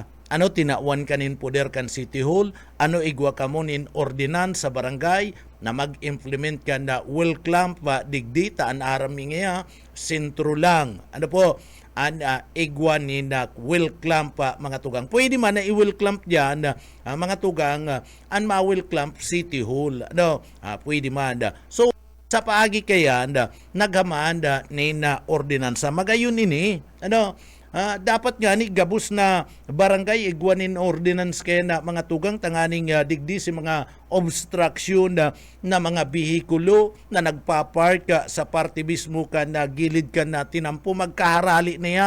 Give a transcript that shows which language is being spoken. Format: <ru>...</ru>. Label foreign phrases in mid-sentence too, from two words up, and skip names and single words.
<bik>Tinawan kanin poder kan City Hall, igwa ka mo nin ordinance sa barangay na mag-implement ka na</bik> <en>will clamp</en> <bik>digdi taan arami nga sentro lang. Ano po? An igwan ni na</bik> <en>will clamp</en> <bik>mga tugang. Pwede man na</bik> <en>i-will clamp</en> <bik>diyan mga tugang an</bik> <en>ma-will clamp</en> <bik>City Hall. Ano? Pwede man. So sa paagi kayan naghamaan ni na ordinansa magayon ini. Ano? Dapat nga ni gabus na barangay igwanin ordinance kaya na mga tugang tanganing digdi si mga obstruction na mga bihikulo na nagpapark sa parte mismo ka na gilid ka na tinampo magkaharali na yan.</bik>